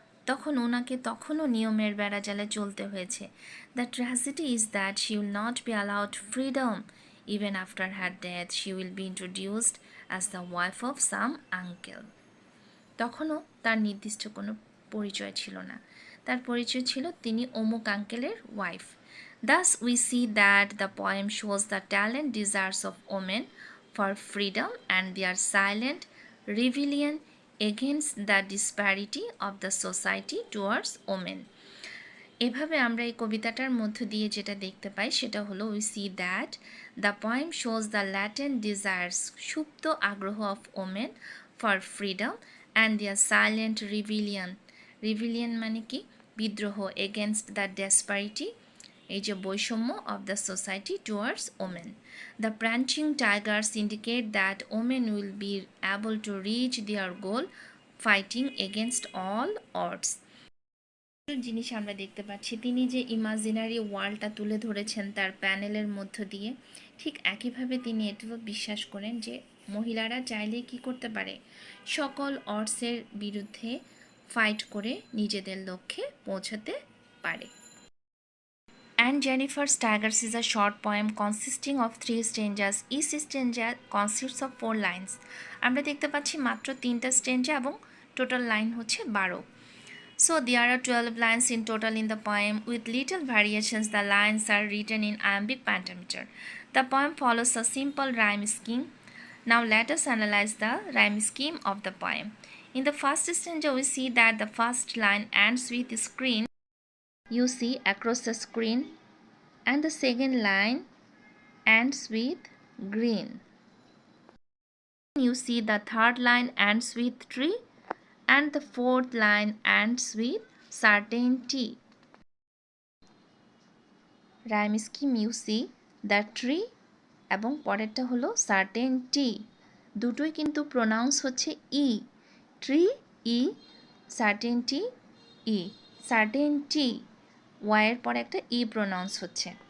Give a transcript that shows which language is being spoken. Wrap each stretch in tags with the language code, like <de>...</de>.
<bn>তখন ওনাকে তখনও নিয়মের বেড়াজালে চলতে হয়েছে।</bn> <en>The tragedy is that she will not be allowed freedom even after her death she will be introduced as the wife of some uncle.</en> <bn>তখনও তার নির্দিষ্ট কোনো পরিচয় ছিল না, তার পরিচয় ছিল তিনি অমুক আঙ্কেলের wife.</bn> <en>Thus we see that the poem shows the talent desires of women for freedom and their silent rebellion against the disparity of the society towards women.</en> <bn>এভাবে আমরা এই কবিতাটার মধ্য দিয়ে যেটা দেখতে পাই সেটা হলো</bn> <en>we see that the poem shows the latent desires,</en> <bn>সুপ্ত আগ্রহ</bn> <en>of women for freedom and their silent rebellion</en> <bn>মানে কি, বিদ্রোহ,</bn> <en>against the disparity,</en> <bn>এই যে বৈষম্য</bn> <en>Of the society towards women. The prancing tigers indicate that women will be able to reach their goal fighting against all odds.</en> <bn>জিনিস আমরা দেখতে পাচ্ছি, তিনি যে ইমাজিনারি ওয়ার্ল্ডটা তুলে ধরেছেন তার প্যানেলের মধ্য দিয়ে, ঠিক একইভাবে তিনি এটিও বিশ্বাস করেন যে মহিলারা চাইলে কি করতে পারে, সকল অডসের বিরুদ্ধে ফাইট করে নিজেদের লক্ষ্যে পৌঁছাতে পারে।</bn> <en>And Jennifer's Tigers is a short poem consisting of 3 stanzas. Each stanza consists of 4 lines.</en> <bn>আমরা দেখতে পাচ্ছি মাত্র 3টা স্ট্যাঞ্জা এবং টোটাল লাইন হচ্ছে 12.</bn> <en>So there are 12 lines in total in the poem. With little variations, the lines are written in iambic pentameter. The poem follows a simple rhyme scheme. Now let us analyze the rhyme scheme of the poem. In the first stanza, we see that the first line ends with screen. You see across the screen, and the second line ends with green. You see the third line ends with tree, and the fourth line ends with certainty. Rhyme scheme you see the tree</en> <bn>এবং পরেরটা হলো certainty, দুটোই কিন্তু pronounce হচ্ছে ই, tree ই, certainty ই, certainty ওয়াইয়ের পরে একটা ই pronounce হচ্ছে।</bn>